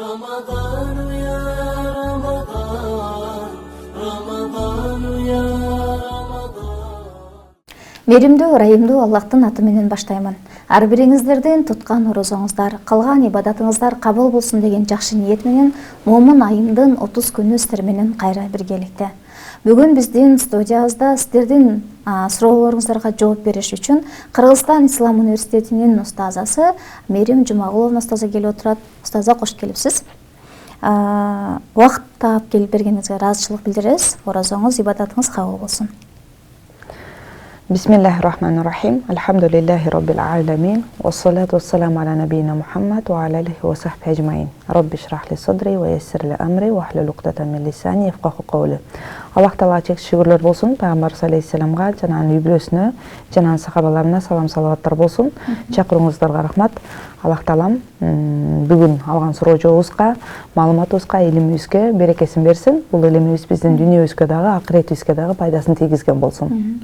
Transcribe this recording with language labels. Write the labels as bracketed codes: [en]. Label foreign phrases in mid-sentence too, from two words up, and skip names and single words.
[ar] رمضان يا رمضان رمضان يا رمضان. [ky] Мейримдүү, ырайымдуу Аллахтын аты менен баштаймын. Ар бириңиздердин туткан орозоңуздар, кылган ибадатыңыздар кабыл болсун деген жакшы ниет менен момун айымдын 30 күнү сиздер менен кайра биргеликте. Бүгүн биздин студиябызда сиздердин суроолоруңуздарга жооп бериш үчүн Кыргызстан Ислам университетинин устазасы Мээрим Жумагуловна устаза келип отурат. Устаза кош келипсиз. Убакыт таап келип бергениңизге ыраазычылык билдиребиз. Орозоңуз, ибадатыңыз кабыл болсун. [ar] بسم الله الرحمن الرحيم. الحمد لله رب العالمين. والصلاة والسلام على نبينا محمد وعلى آله وصحبه أجمعين. رب اشرح لي صدري ويسر لي أمري واحلل عقدة من لساني يفقهوا قولي. [ky] Аллах Таала чек шүгүрлөр болсун пайгамбарыбыз алейхиссаламга жана анын үй-бүлөсүнө, жана анын сахабаларына салам салаваттар болсун. Чакырууңуздарга рахмат. Аллах Таалам бүгүн алган суроо жообузга, маалыматыбызга, илимибизге берекесин берсин. Бул илимибиз биздин дүнүйөбүзгө дагы, акыретибизге дагы пайдасын тийгизген болсун.